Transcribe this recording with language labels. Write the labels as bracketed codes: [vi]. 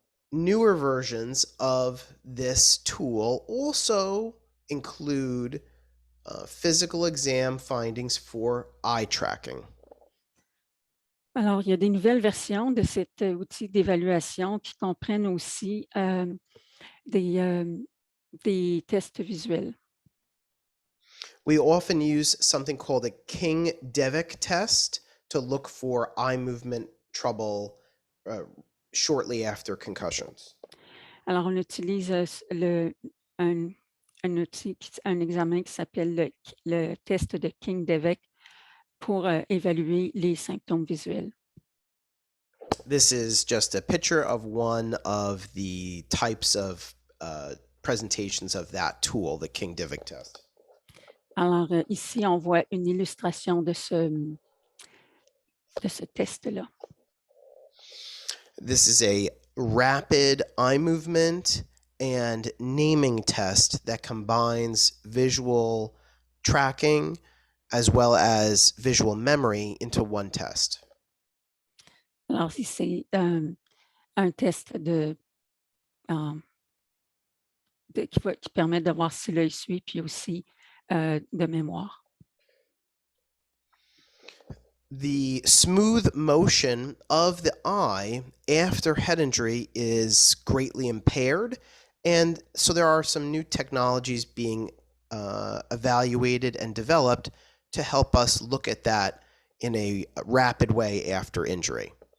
[en] Newer versions of this tool also include physical exam findings for eye tracking. [fr] Alors, il y a des nouvelles versions de cet outil d'évaluation qui comprennent aussi des tests visuels. [en] We often use something called a King-Devick test to look for eye movement trouble shortly after concussions. [fr] Alors, on utilise un outil, un examen qui s'appelle le test de King-Devick pour évaluer les symptômes visuels. [en] This is just a picture of one of the types of presentations of that tool, the King-Devick test. [fr] Alors, ici, on voit une illustration de ce test-là. [en] This is a rapid eye movement and naming test that combines visual tracking as well as visual memory into one test. [fr] Alors, si c'est un test qui permet de voir si l'œil suit, puis aussi de mémoire. [en] The smooth motion of the eye after head injury is greatly impaired, and so there are some new technologies being evaluated and developed to help us look at that in a rapid way after injury.